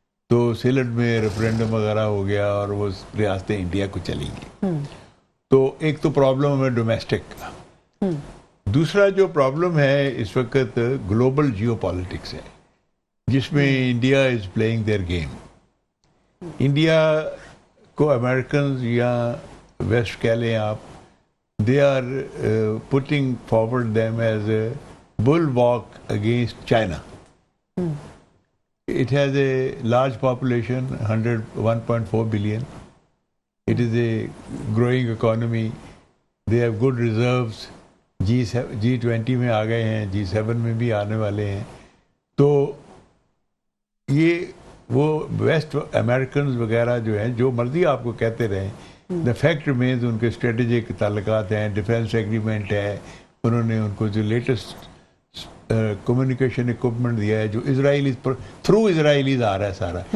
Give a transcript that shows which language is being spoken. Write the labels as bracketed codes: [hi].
[ur] تو سیلٹ میں ریفرینڈم وغیرہ ہو گیا اور وہ ریاستیں انڈیا کو چلی گئی۔ تو ایک تو پرابلم ہمیں ڈومیسٹک کا، دوسرا جو پرابلم ہے اس وقت گلوبل جیو پالیٹکس ہے، جس میں [en] India is playing their game. [ur] India کو امریکنز یا ویسٹ کہہ لیں آپ، [en] They are putting forward them as a bulwark against China. It has a large population, 101.4 billion. It is a growing economy. They have good reserves. [ur] G20 میں آ گئے ہیں, G7 میں بھی آنے والے ہیں. تو یہ وہ ویسٹ امریکنز وغیرہ جو ہیں جو مرضی آپ کو کہتے رہیں, [en] the fact remains [ur] ان کے اسٹریٹجک تعلقات ہیں, ڈیفینس ایگریمنٹ ہے, انہوں نے ان کو جو لیٹسٹ کمیونیکیشن اکوپمنٹ دیا ہے جو اسرائیلیز تھرو اسرائیلیز آ رہا ہے سارا.